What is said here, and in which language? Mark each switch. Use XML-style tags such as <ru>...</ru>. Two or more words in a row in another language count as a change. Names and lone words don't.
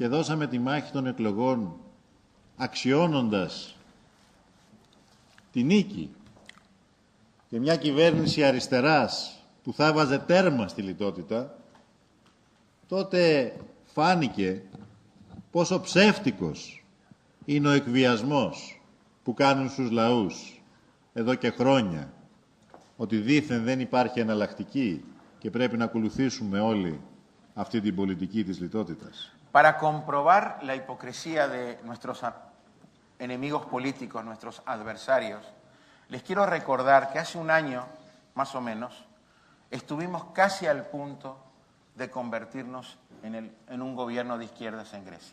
<el>δώσαμε τη μάχη των εκλογών αξιώνοντας τη νίκη και μια κυβέρνηση αριστεράς που θα βάζε τέρμα στη λιτότητα, τότε φάνηκε πόσο ψεύτικος είναι ο εκβιασμός που κάνουν στους λαούς εδώ και χρόνια, ότι δήθεν δεν υπάρχει εναλλακτική και πρέπει να ακολουθήσουμε όλοι αυτή την πολιτική της λιτότητας.</el> <es>Para comprobar la hipocresía de nuestros enemigos políticos, nuestros adversarios, les quiero recordar que hace un año, más o menos, estuvimos casi al punto de convertirnos en un gobierno de izquierdas en Grecia.</es>